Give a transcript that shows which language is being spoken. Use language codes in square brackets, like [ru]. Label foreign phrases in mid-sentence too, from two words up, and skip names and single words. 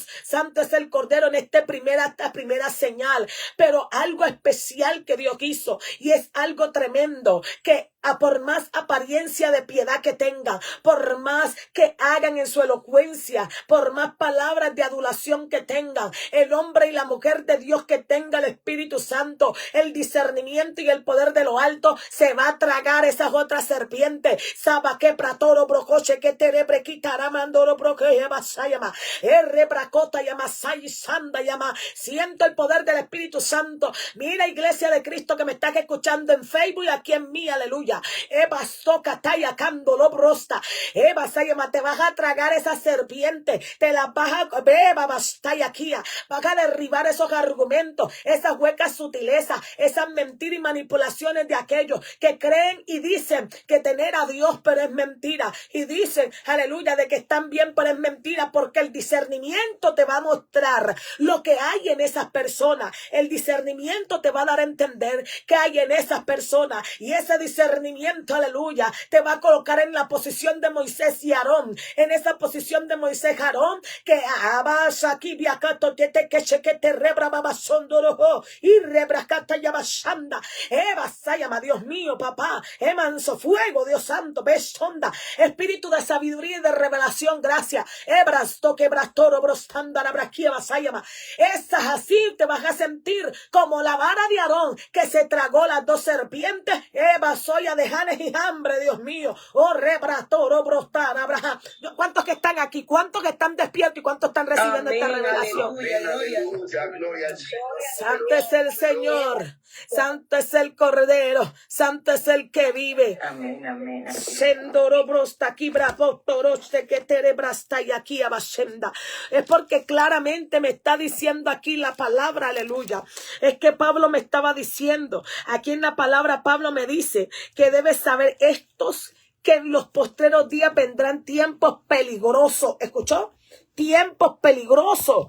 [es] Santo es el Cordero en esta primera señal, pero algo especial que Dios hizo, y es algo tremendo, que por más apariencia de piedad que tengan, por más que hagan en su elocuencia, por más palabras de adulación que tengan, el hombre y la mujer de Dios que tenga el Espíritu Santo, el discernimiento y el poder de lo alto, se va a tragar esas otras serpientes. Sabaque pratoro brocoche que terebre quitaramandoro broque basayama errebracota yamasay sanda yama. Siento el poder del Espíritu Santo. Mira, iglesia de Cristo que me estás escuchando en Facebook y aquí en mí, aleluya. Eva soca taya candolo brosta. Eva sayama, te vas a tragar esa serpiente, te la vas a beba bastaya aquí, vas a derribar esos argumentos, esas huecas sutilezas, esas mentiras y manipulaciones de aquellos que creen y dicen que tener a Dios, pero es mentira, y dicen, aleluya, de que están bien, pero es mentira, porque el discernimiento te va a mostrar lo que hay en esas personas. El discernimiento te va a dar a entender qué hay en esas personas, y ese discernimiento, aleluya, te va a colocar en la posición de Moisés y Aarón, en esa posición de Moisés y Aarón, que abasa aquí viacato que te rebra babasondoro y rebracata yabashanda. Sayama, Dios mío, papá, manso fuego, Dios santo, besonda, espíritu de sabiduría y de revelación, gracias. Ebrasto que brastoro brostanda la braquia basayama. Esas así te vas a sentir como la vara de Aarón que se tragó las dos serpientes. Soya de Janes y Jambres, Dios mío. Oh, rebrastoro brostana abraja. ¿Cuántos que están aquí? ¿Cuántos que están despiertos y cuántos están recibiendo esta revelación? Gloria. Santo es el Señor, santo es el Cordero, santo es el que vive. Amén. Sendoro brosta aquí bravo toroste que terebrasta y aquí abashenda. Es porque claramente me está diciendo aquí la palabra, aleluya. Es que Pablo me estaba diciendo, aquí en la palabra Pablo me dice que debes saber que en los postreros días vendrán tiempos peligrosos. ¿Escuchó? Tiempos peligrosos.